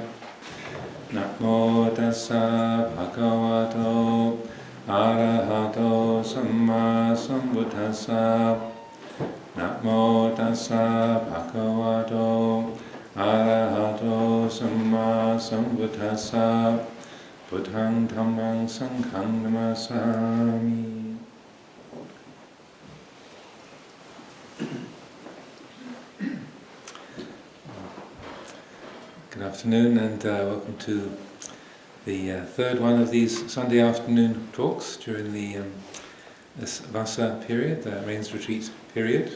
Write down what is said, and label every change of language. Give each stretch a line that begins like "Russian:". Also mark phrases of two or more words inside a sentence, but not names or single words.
Pali: Namo tassa bhagavato arahato samma sambuddhassa. Namo tassa bhagavato arahato samma sambuddhassa. Buddhang dhammang sanghang namasami.
English: Good afternoon and welcome to the third one of these Sunday afternoon talks during this Vasa period, the rains retreat period.